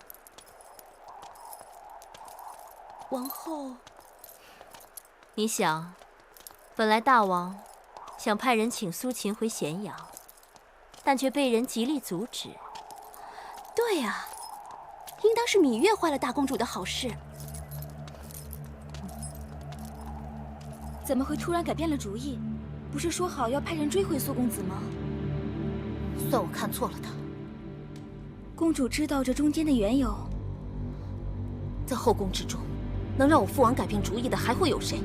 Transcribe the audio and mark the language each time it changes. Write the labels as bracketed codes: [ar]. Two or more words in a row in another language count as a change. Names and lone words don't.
[zh] 王後，你想，本來大王想派人請蘇秦回咸陽，但卻被人極力阻止。對呀，應當是羋月壞了大公主的好事。怎麼會突然改變了主意？不是說好要派人追回蘇公子嗎？算我看錯了他。公主知道這中間的緣由。在後宮之中，能讓我父王改變主意的還會有誰？